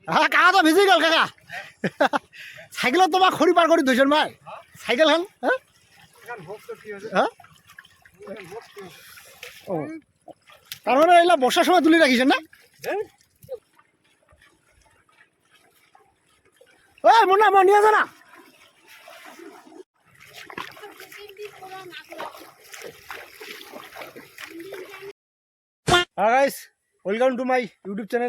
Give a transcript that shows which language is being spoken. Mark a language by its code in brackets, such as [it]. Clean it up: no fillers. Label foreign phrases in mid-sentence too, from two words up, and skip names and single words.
[as] হ্যাঁ কাকা তো ভিজি গেল কাকা সাইকেলত তোমাক খৰি পাৰ কৰি ধৰিছে মাই চাইকেলখন [bn] হ্যাঁ হ্যাঁ ও তার মানে এগুলা বর্ষার সময় তুলে রাখিছেন না ওই মুন্না মন নিয়ে যা না [en] guys welcome to my YouTube channel.